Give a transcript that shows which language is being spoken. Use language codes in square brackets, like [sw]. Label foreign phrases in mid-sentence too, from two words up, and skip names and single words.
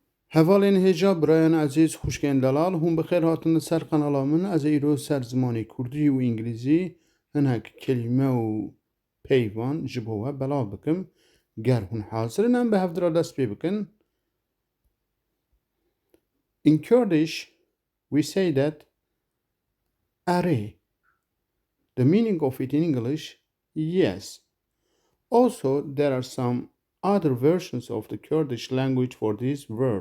[ku] Hevalên hêja birayên ezîz xwişkên delal hûn bi xêr hatin li ser kanala min. Ez ê îro ser zimanê Kurdî û İngilîzî hinek kelîme û peyvan ji bo we belav bikim. Ger hûn hazirin em bi hevdira dest pê bikin. [en] In Kurdish, we say that array. The meaning of it in English, yes. Also, there are some other versions of the Kurdish language for this word.